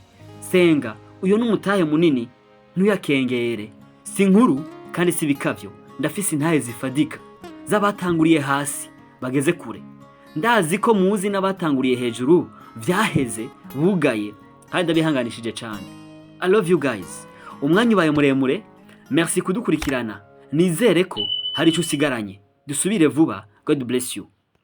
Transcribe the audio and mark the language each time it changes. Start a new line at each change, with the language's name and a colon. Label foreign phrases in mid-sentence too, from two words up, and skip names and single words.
Rundi: Senga, uyo n'umutahe munini ntuyakengere. Si nkuru kandi si bikavyo. Ndafise intahe zifadika z'abatanguriye hasi bageze kure. Ndazi ko muzi n'abatanguriye hejuru vyaheze bugaye kandi ndabihanganishije cyane.
English: I love you guys.
Rundi: Umwanya ubaye muremure. Merci kudukurikirana. Nizere ko hari icyo usigaranye. Dusubire vuba.
English: God bless you.